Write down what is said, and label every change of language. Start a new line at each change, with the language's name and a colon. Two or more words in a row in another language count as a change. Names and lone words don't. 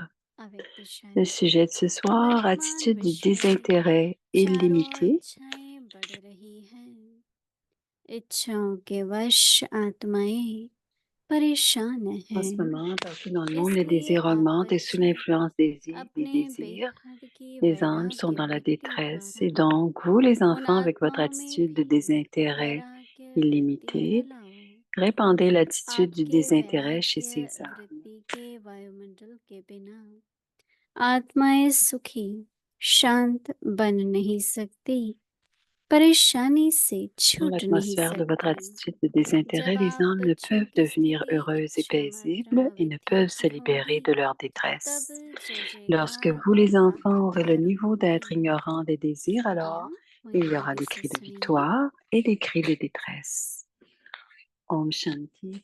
French: Le sujet de ce soir, attitude du désintérêt illimité.
Hindi: इच्छाओं के वश आत्माएं परेशान
French: En ce
Hindi: हैं।
French: moment, partout dans le monde, les
Hindi: इसलिए
French: désirs
Hindi: आप
French: augmentent et sous
Hindi: बच्चे
French: l'influence des
Hindi: अपने
French: désirs,
Hindi: बेहद की
French: les âmes sont
Hindi: वैराग्य
French: dans la
Hindi: वृत्ति
French: détresse.
Hindi: द्वारा
French: Et donc, vous, les
Hindi: उन
French: enfants, avec votre
Hindi: आत्माओं में
French: attitude de
Hindi: भी
French: désintérêt
Hindi: वैराग्य वृत्ति
French: illimité,
Hindi: फैलाओ।
French: répandez l'attitude du
Hindi: आपके
French: désintérêt chez
Hindi: वैराग्य
French: ces âmes.
Hindi: वृत्ति के वायुमंडल के बिना आत्माएं सुखी शांत बन नहीं सकती, परेशानी से
French: Dans
Hindi: छूट नहीं
French: l'atmosphère de votre
Hindi: सकती।
French: attitude de
Hindi: जब
French: désintérêt, les
Hindi: आप
French: âmes ne
Hindi: बच्चों
French: peuvent
Hindi: की
French: devenir
Hindi: स्थिति
French: heureuses et
Hindi: इच्छा मात्रा
French: paisibles et ne
Hindi: वृत्ति
French: peuvent se
Hindi: की
French: libérer
Hindi: होगी,
French: de leur
Hindi: तब
French: détresse.
Hindi: जय
French: Lorsque
Hindi: जयकार
French: vous,
Hindi: और
French: les enfants, aurez le
Hindi: हाहाकार
French: niveau
Hindi: होंगे।
French: d'être ignorants des désirs, alors
Hindi: यहाँ
French: il y
Hindi: वहीं
French: aura
Hindi: धीरे
French: des
Hindi: से
French: cris de
Hindi: सुनेंगे।
French: victoire et des cris de détresse.
Hindi: ओम शांति.